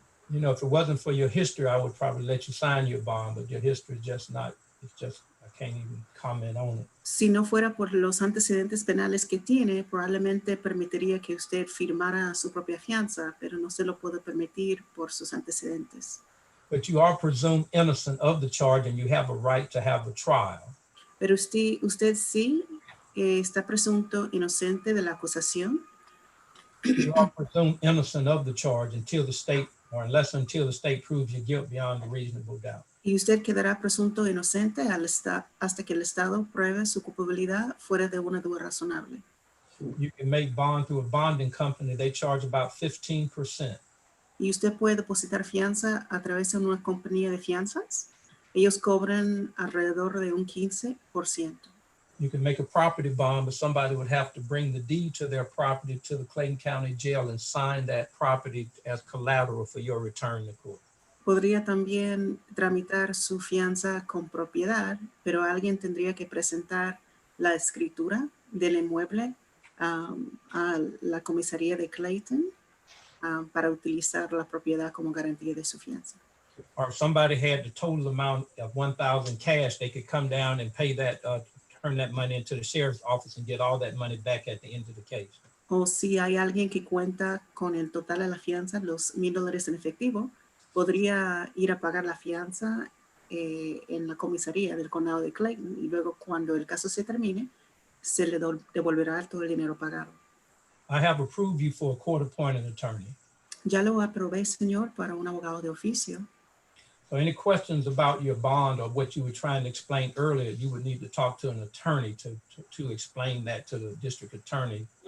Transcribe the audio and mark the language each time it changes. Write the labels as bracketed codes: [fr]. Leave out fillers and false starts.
[en] You know, if it wasn't for your history, I would probably let you sign your bond, but your history is just not, it's just, I can't even comment on it. [es] Si no fuera por los antecedentes penales que tiene, probablemente permitiría que usted firmara su propia fianza, pero no se lo puede permitir por sus antecedentes. [en] But you are presumed innocent of the charge and you have a right to have a trial. [es] Pero usted sí está presunto inocente de la acusación. [en] You are presumed innocent of the charge until the state, or until the state proves your guilt beyond a reasonable doubt. [es] Y usted quedará presunto inocente hasta que el Estado pruebe su culpabilidad fuera de una duda razonable. [en] You can make bond through a bonding company. They charge about 15%. [es] Y usted puede depositar fianza a través de una compañía de fianzas. Ellos cobran alrededor de un 15%. [en] You can make a property bond, but somebody would have to bring the deed to their property to the Clayton County Jail and sign that property as collateral for your return to court. [es] Podría también tramitar su fianza con propiedad, pero alguien tendría que presentar la escritura del inmueble a la comisaría de Clayton para utilizar la propiedad como garantía de su fianza. [en] Or if somebody had the total amount of $1,000 cash, they could come down and pay that, turn that money into the sheriff's office and get all that money back at the end of the case. [es] O si hay alguien que cuenta con el total de la fianza, los $1,000 en efectivo, podría ir a pagar la fianza en la comisaría del condado de Clayton y luego cuando el caso se termine, se le devolverá todo el dinero pagado. [en] I have approved you for a court-appointed attorney. [es] Ya lo aprobé, señor, para un abogado de oficio. [en] So any questions about your bond or what you were trying to explain earlier, you would need to talk to an attorney to explain that to the district attorney.